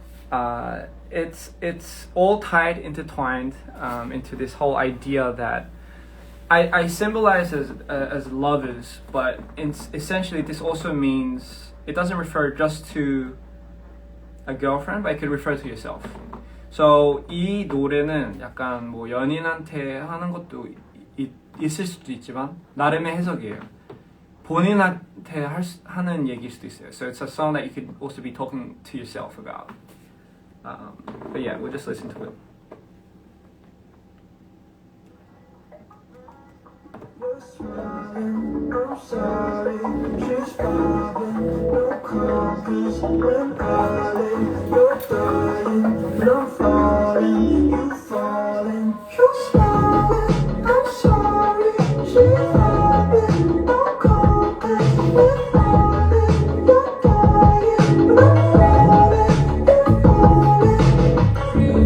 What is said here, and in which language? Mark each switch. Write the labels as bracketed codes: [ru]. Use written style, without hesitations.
[en] It's all tied, intertwined into this whole idea that I symbolize as lovers, but essentially this also means it doesn't refer just to a girlfriend, but it could refer to yourself. [ko] So 이 노래는 약간 뭐 연인한테 하는 것도 있을 수도 있지만 나름의 해석이에요. 본인한테 하는 얘기일 수도 있어요. [en] So it's a song that you could also be talking to yourself about. But yeah, we'll just listen to it. I'm sorry, she's vibing, no compass when I lay, you're dying, and I'm falling, you falling, you're smiling, I'm sorry, she's vibing, no compass when I lay, you're dying, and I'm falling, you're falling.